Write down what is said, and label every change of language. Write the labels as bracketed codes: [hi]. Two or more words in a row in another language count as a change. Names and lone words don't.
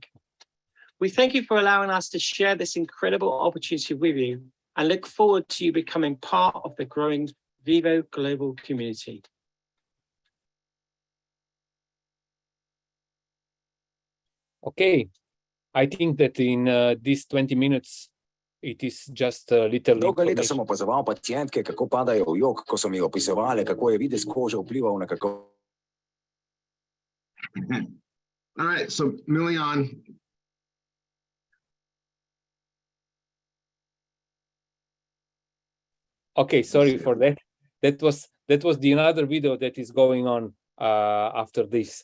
[en] We thank you for allowing us to share this incredible opportunity with you and look forward to you becoming part of the growing VYVO global community. Okay, I think that in these 20 minutes, it is just a little [sl] Dolgoletno sem [en] information. [sl] opazoval pacientke, kako padajo v jok, ko so mi opisovali, kako je videz kože vplival na kako. [en] All right, so Milian. Okay, sorry for that. That was the another video that is going on after this.